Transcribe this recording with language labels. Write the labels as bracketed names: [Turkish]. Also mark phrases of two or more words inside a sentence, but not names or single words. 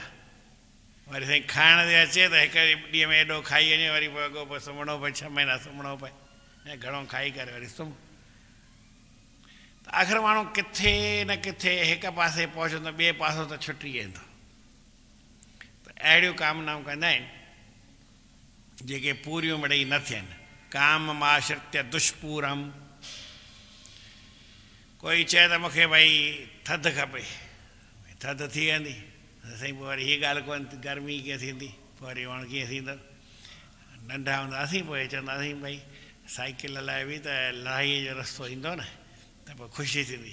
[Sindhi] वरी साईं खाइण ते अचे त हिकु ॾींहं में एॾो खाई वञे, वरी पोइ अॻो पोइ सुम्हणो पए, 6 महीना सुम्हणो पए, ऐं घणो खाई करे वरी सुम्ह। त आख़िर माण्हू किथे न किथे हिकु पासे पहुचंदो, ॿिए पासो त छुटी वेंदो। त अहिड़ियूं कामनाऊं कंदा आहिनि जेके पूरियूं मिड़ई न थियनि। [Sanskrit] काम माश्रित्य दुष्पूरम। [Sindhi] कोई चए त मूंखे भई थधि खपे, थधि थी वेंदी, साईं पोइ वरी हीअ ॻाल्हि कोन, गर्मी कीअं थींदी, पोइ वरी वण कीअं थींदो? नंढा हूंदासीं पोइ चवंदासीं भई साइकिल हलाए बि त लाहीअ जो रस्तो ईंदो न त पोइ ख़ुशी थींदी।